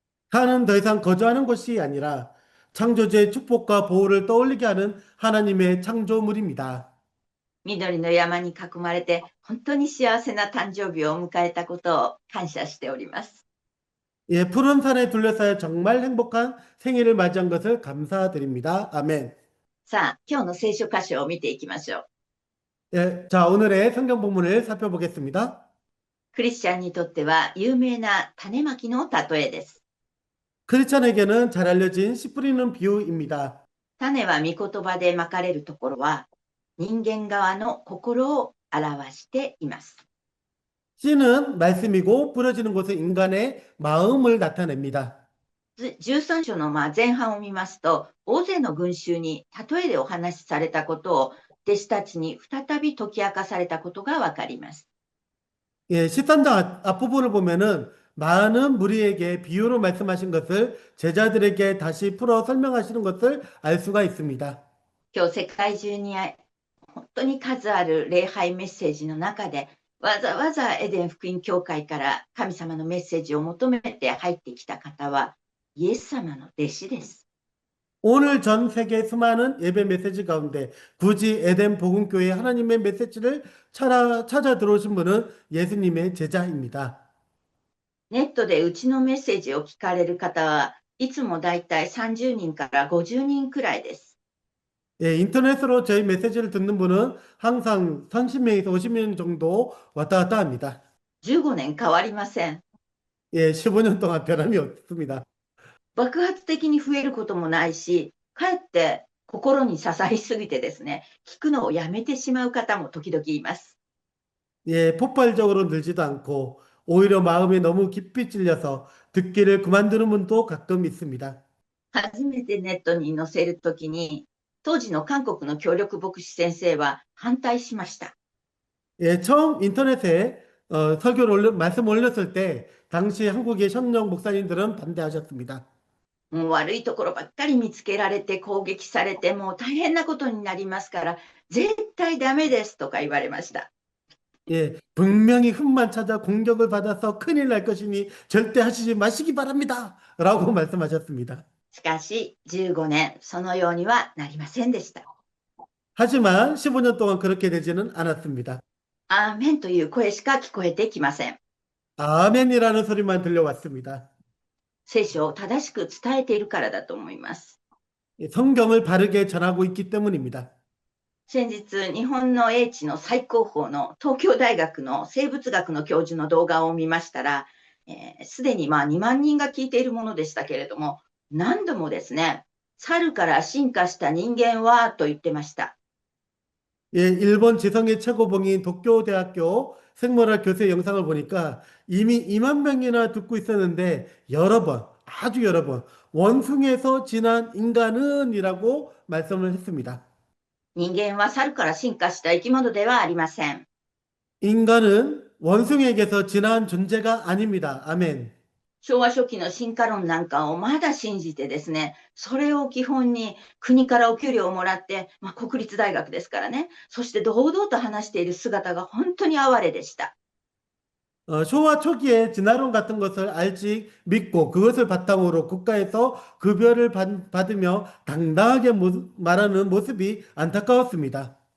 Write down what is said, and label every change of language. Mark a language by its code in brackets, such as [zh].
[ko] 산은 더 이상 거주하는 곳이 아니라 창조주의 축복과 보호를 떠올리게 하는 하나님의 창조물입니다. [ja] 緑の山に囲まれて本当に幸せな誕生日を迎えたことを感謝しております。 [ko] 예, 푸른 산에 둘러싸여 정말 행복한 생일을 맞이한 것을 감사드립니다. 아멘. [ja] さあ、今日の聖書箇所を見ていきましょう。 [ko] 예, 자, 오늘의 성경 본문을 살펴보겠습니다. [ja] クリスチャンにとっては有名な種まきの例えです。 [ko] 크리스천에게는 잘 알려진 씨 뿌리는 비유입니다. [ja] 種は御言葉でまかれるところは人間側の心を表しています。 [ko] 씨는 말씀이고 뿌려지는 곳은 인간의 마음을 나타냅니다. [ja] 13章の前半を見ますと、大勢の群衆に例えでお話しされたことを弟子たちに再び解き明かされたことがわかります。 [ko] 예, 13장 앞부분을 보면은 많은 무리에게 비유로 말씀하신 것을 제자들에게 다시 풀어 설명하시는 것을 알 수가 있습니다. [ja] 今日世界中に本当に数ある礼拝メッセージの中で、わざわざエデン福音教会から神様のメッセージを求めて入ってきた方はイエス様の弟子です。 [ko] 오늘 전 세계 수많은 예배 메시지 가운데 굳이 에덴 복음교회 하나님의 메시지를 찾아 들어오신 분은 예수님의 제자입니다. [ja] ネットでうちのメッセージを聞かれる方はいつもだいたい30人から50人くらいです。 [ko] 예, 인터넷으로 저희 메시지를 듣는 분은 항상 30명에서 50명 정도 왔다 갔다 합니다. [ja] 15年変わりません。 [ko] 예, 15년 동안 변함이 없습니다. [ja] 爆発的に増えることもないし、かえって心に刺さりすぎてですね、聞くのをやめてしまう方も時々います。 [ko] 예, 폭발적으로 늘지도 않고 오히려 마음에 너무 깊이 찔려서 듣기를 그만두는 분도 가끔 있습니다. [ja] 初めてネットに載せるときに、当時の韓国の協力牧師先生は反対しました。 [ko] 예, 처음 인터넷에 말씀 올렸을 때 당시 한국의 현역 목사님들은 반대하셨습니다. [ja] もう悪いところばっかり見つけられて攻撃されてもう大変なことになりますから絶対ダメですとか言われました。 [ko] 예, 분명히 흠만 찾아 공격을 받아서 큰일 날 것이니 절대 하시지 마시기 바랍니다. 라고 말씀하셨습니다. [ja] しかし15年そのようにはなりませんでした。 [ko] 하지만 15년 동안 그렇게 되지는 않았습니다. [ja] アーメンという声しか聞こえてきません。 [ko] 아멘이라는 소리만 들려왔습니다. [ja] 聖書を正しく伝えているからだと思います。 [ko] 예, 성경을 바르게 전하고 있기 때문입니다. [ja] 先日日本の英知の最高峰の東京大学の生物学の教授の動画を見ましたら、すでに2万人が聞いているものでしたけれども、何度もですね、猿から進化した人間はと言ってました。 [ko] 예, 일본 지성의 최고봉인 도쿄대학교 생물학 교수의 영상을 보니까 이미 2만 명이나 듣고 있었는데 아주 여러 번 원숭이에서 진한 인간은이라고 말씀을 했습니다. [ja] 人間は猿から進化した生き物ではありません。 [ko] 인간은 원숭이에게서 진한 존재가 아닙니다. 아멘. [ja] 昭和初期の進化論なんかをまだ信じてですね、それを基本に国からお給料をもらって、国立大学ですからね、そして堂々と話している姿が本当に哀れでした。 [ko] 쇼와 초기에 진화론 같은 것을 알지 믿고 그것을 바탕으로 국가에서 급여를 받으며 당당하게 말하는 모습이 안타까웠습니다.